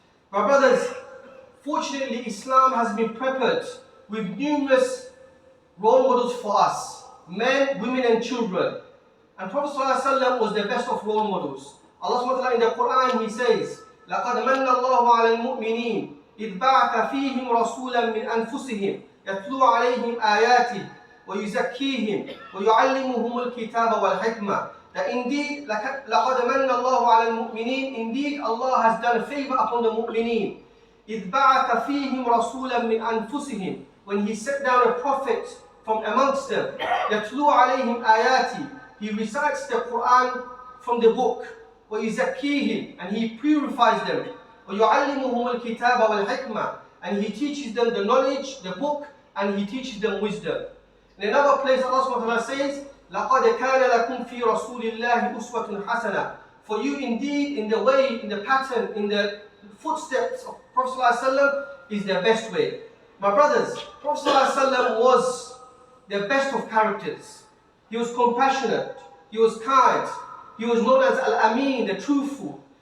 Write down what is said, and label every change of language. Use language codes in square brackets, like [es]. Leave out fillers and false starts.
[en] My brothers, fortunately, Islam has been peppered with numerous role models for us, men, women and children. And Prophet ﷺ was the best of role models. Allah SWT in the Quran, He says, [ar] لَقَدْ مَنَّ اللَّهُ عَلَى الْمُؤْمِنِينَ إِذْ بَعَثَ فِيهِمْ رَسُولًا مِنْ أَنفُسِهِمْ يَتْلُو عَلَيْهِمْ آيَاتِهِ وَيُزَكِّيهِمْ وَيُعَلِّمُهُمُ الْكِتَابَ وَالْحِكْمَةَ. [en] That indeed, [ar] لَقَدْ مَنَّ اللَّهُ عَلَى الْمُؤْمِنِينَ, [en] indeed Allah has done a favor upon the mu'mineen. [ar] إِذْ بَعَثَ فِيهِمْ رَسُولًا مِنْ أَنفُسِهِمْ, [en] when He set down a prophet from amongst them. [ar] يَتْلُو عَلَيْهِمْ آيَاتِهِ, [en] He recites the Quran from the book. [ar] وَيُزَكِّيهِمْ, [en] and He purifies them. [ar] وَيُعَلِّمُهُمُ الْكِتَابَ وَالْحِكْمَةَ, [en] and He teaches them the knowledge, the book, and He teaches them wisdom. In another place, Allah SWT says, [ar] لَقَدْ كَانَ لَكُمْ فِي رَسُولِ اللَّهِ أُسْوَةٌ حَسَنَةٌ. [en] For you indeed, in the way, in the pattern, in the footsteps of Prophet ﷺ is the best way. My brothers, Prophet ﷺ was the best of characters. He was compassionate, he was kind, he was known as Al-Amin, the truthful.